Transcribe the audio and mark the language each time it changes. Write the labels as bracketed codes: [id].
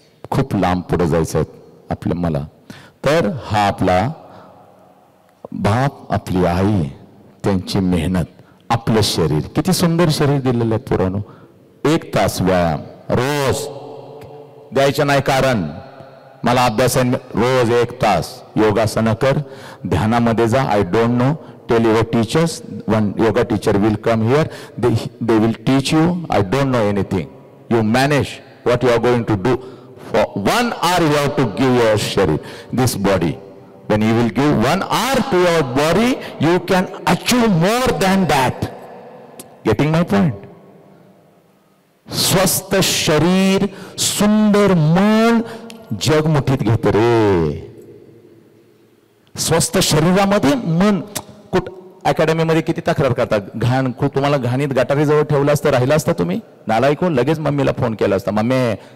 [mr] खूप लांब पुढे जायचं आहे आपल्या मला. तर हा आपला बाप, आपली आई, त्यांची मेहनत, आपलं शरीर, किती सुंदर शरीर दिलेलं आहे पुरानो. 1 तास व्यायाम रोज द्यायचं नाही, कारण मला अभ्यास आहे. रोज 1 तास योगासनं कर, ध्यानामध्ये जा. [en] I don't know, tell your teachers. One yoga teacher will come here, they will teach you. I don't know anything. You manage what you are going to do. For 1 hour you have to give your sharir, this body. When you will give 1 hour to your body, you can achieve more than that. Getting my point? [mr] स्वस्थ शरीर, सुंदर मन जग मुठीत घेत रे. स्वस्थ शरीरामध्ये मन अकॅडमीमध्ये किती तक्रार करतात, घाण तुम्हाला घाणीत गटारीजवळ ठेवलं असतं, राहिला असता तुम्ही नालायक, लगेच मम्मीला फोन केला असता, मम्मी.